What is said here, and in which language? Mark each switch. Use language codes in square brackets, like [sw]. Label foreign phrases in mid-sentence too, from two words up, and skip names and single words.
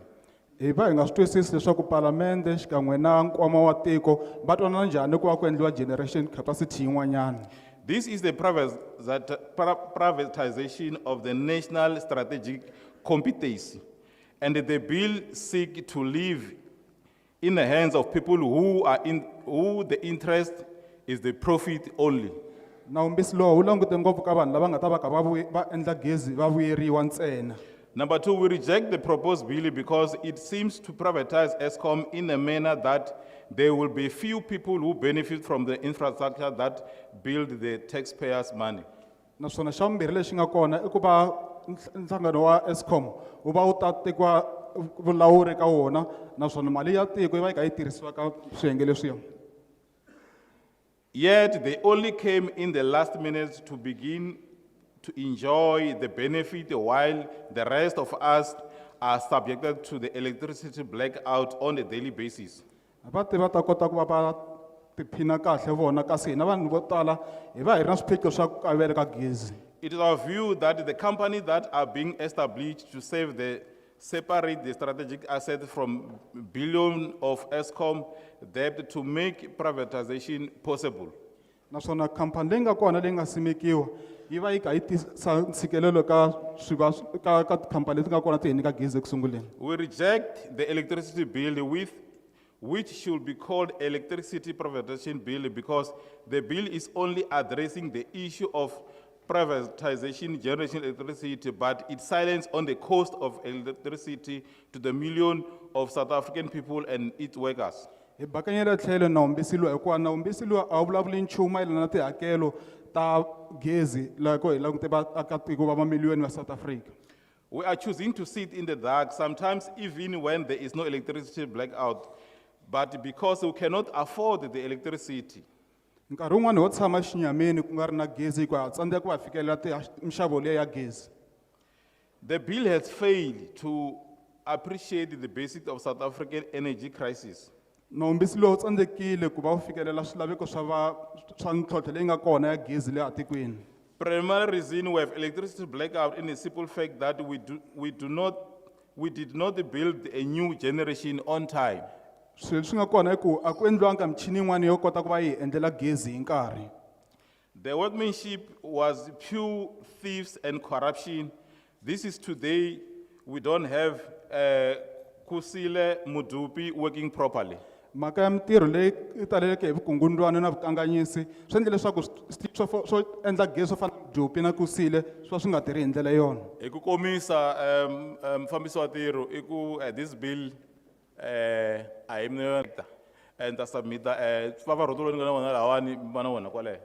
[ts] Hi va hi nga swi twisisi leswaku palamende xikan'we na nkwama wa tiko va twanana njhani ku va ku endliwa [en] generation capacity [ts] yin'wanyana. [en] This is the privatization of the national strategic competency, and the bill seeks to leave in the hands of people who the interest is the profit only. [ts] Nawumbisi lowu wu langute ngopfu ka vanhu lava nga ta va ka va endla gezi va vuyeriwa ntsena. [en] Number two, we reject the proposed bill because it seems to privatize ESCOM in a manner that there will be few people who benefit from the infrastructure that build the taxpayers' money. [ts] Naswona xa vumbirhi lexi nga kona I ku va nhlangano wa ESCOM wu va wu ta tekiwa vulawuri ka wona naswona mali ya tiko yi va yi kha yi tirhisiwa ka swiyenge leswiya. [en] Yet they only came in the last minute to begin to enjoy the benefit while the rest of us are subjected to the electricity blackout on a daily basis. [ts] Va ta kota ku va va tiphina kahle vona kasi hina vanhu vo tala hi va hi ri na swiphiqo swa ku kayivela ka gezi. [en] It is our view that the companies that are being established to separate the strategic asset from billion of ESCOM debt to make privatization possible. [ts] Naswona khampani leyi nga kona leyi nga simekiwa yi va yi kha yi tisa ntshikelelo ka tikhampani leti nga kona ti hi nyika gezi eku sunguleni. [en] We reject the electricity bill which should be called electricity privatization bill because the bill is only addressing the issue of privatization generation electricity, but its silence on the cost of electricity to the million of South African people and its workers. [ts] Hi bakanyela tlhelo nawumbisi lowu hikuva nawumbisi lowu a wu vulavuli nchumu mayelana na tihakelo ta gezi loko hi langute vaakatiko va mamiliyoni va South Africa. [en] We are choosing to sit in the dark, sometimes even when there is no electricity blackout, but because we cannot afford the electricity. [ts] Nkarhi wun'wani ho tshama xinyamini ku nga ri na gezi hikuva ha tsandzeka ku va fikelela mixavo leyi ya gezi. [en] The bill has failed to appreciate the basics of South African energy crisis. [ts] Nawumbisi lowu tsandzekile ku va wu fikelela swilaveko swa ntlhontlho leyi nga kona ya gezi le atikweni. [en] Primary reason we have electricity blackout in the simple fact that we did not build a new generation on time. [ts] Swilo swi nga kona I ku a ku endliwanga michini yin'wana yo kota ku va yi endlela gezi hi nkarhi. [en] The workmanship was pure thieves and corruption. This is today, we don't have Kusile Mudupi working properly. [ts] Mhaka ya mitirho leyi taleleke hi vukungundzwana na vukanganyisi swi endle leswaku swo endla gezi swo fana na Mudupi na Kusile swi nga tirhi hi ndlela yona. Hi ku komisa mfambisi wa ntirho I ku [en] this bill [ts] a hi mina and ta submita pfapfarhuto ni nga na wona lawani va na wona kwaleyo.